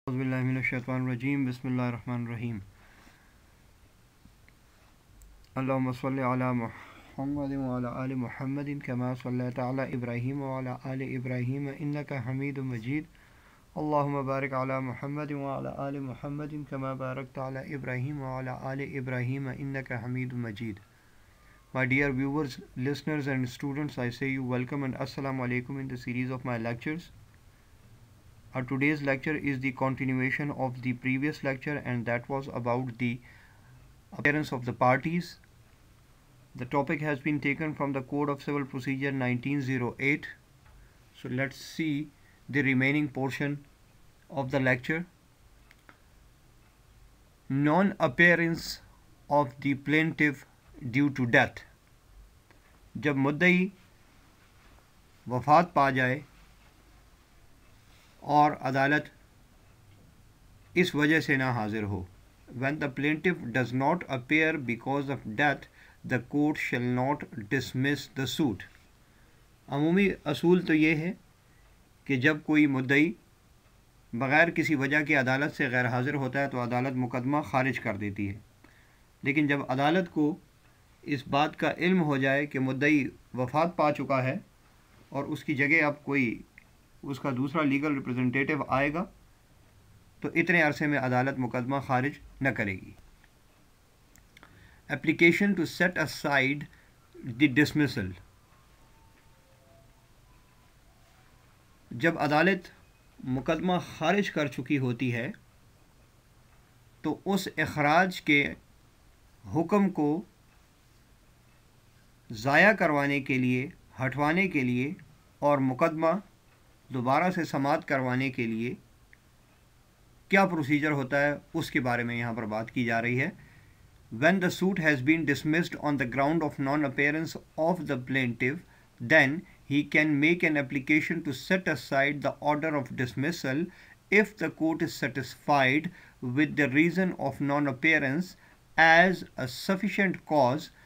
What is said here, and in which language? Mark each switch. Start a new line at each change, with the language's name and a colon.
Arabic: أعوذ من الشيطان الرجيم بسم الله الرحمن الرحيم اللهم صل على محمد وعلى آل محمد كما صليت على إبراهيم وعلى آل إبراهيم إنك حميد مجيد اللهم بارك على محمد وعلى آل محمد كما باركت على إبراهيم وعلى آل إبراهيم إنك حميد مجيد.
English: My dear viewers, listeners and students, I say you welcome and assalamu alaikum in the series of my lectures. Our today's lecture is the continuation of the previous lecture, and that was about the appearance of the parties. The topic has been taken from the Code of Civil Procedure 1908. So let's see the remaining portion of the lecture. Non-appearance of the plaintiff due to death.
Urdu: جب مدعی وفات پا جائے اور عدالت اس وجہ سے نہ حاضر ہو.
English: When the plaintiff does not appear because of death, the court shall not dismiss the suit.
Urdu: عمومی اصول تو یہ ہے کہ جب کوئی مدعی بغیر کسی وجہ کے عدالت سے غیر حاضر ہوتا ہے تو عدالت مقدمہ خارج کر دیتی ہے. لیکن جب عدالت کو اس بات کا علم ہو جائے کہ مدعی وفات پا چکا ہے اور اس کی جگہ اب کوئی اس کا دوسرا لیگل ریپرزنٹیٹیو آئے گا تو اتنے عرصے میں عدالت مقدمہ خارج نہ کرے گی.
English: Application to set aside the dismissal.
Urdu: جب عدالت مقدمہ خارج کر چکی ہوتی ہے تو اس اخراج کے حکم کو ضائع کروانے کے لیے، ہٹوانے کے لیے اور مقدمہ دوبارہ سے سماعت کروانے کے لیے کیا پروسیجر ہوتا ہے اس کے بارے میں یہاں پر بات کی جا رہی ہے.
English: When the suit has been dismissed on the ground of non-appearance of the plaintiff, then he can make an application to set aside the order of dismissal if the court is satisfied with the reason of non-appearance as a sufficient cause.